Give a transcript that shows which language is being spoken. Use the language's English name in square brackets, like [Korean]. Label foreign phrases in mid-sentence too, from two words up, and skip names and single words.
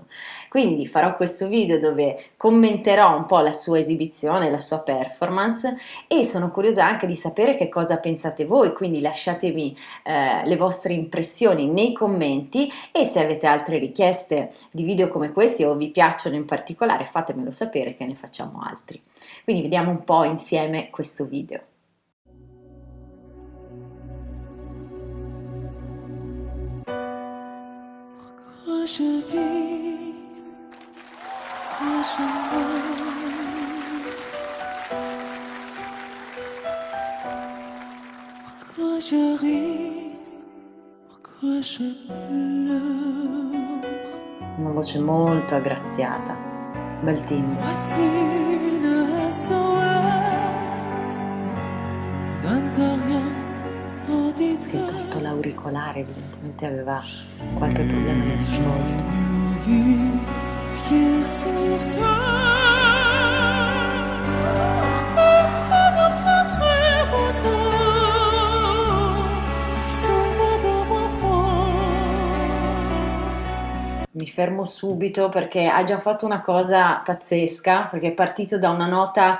[Italian] Quindi farò questo video dove commenterò un po' la sua esibizione, la sua performance e sono curiosa anche di sapere che cosa pensate voi, quindi lasciatemi le vostre impressioni nei commenti e se avete altre richieste di video come questi o vi piacciono in particolare fatemelo sapere che ne facciamo altri. Quindi vediamo un po' insieme questo video. [French] Je vis, je meurs. Pourquoi je ris, pourquoi je pleure. [Italian] Una voce molto aggraziata, bel timbro. [French] Voici le SOS d'un rien. [Italian] Si è tolto l'auricolare, evidentemente aveva qualche problema di ascolto. Mi fermo subito perché ha già fatto una cosa pazzesca, perché è partito da una nota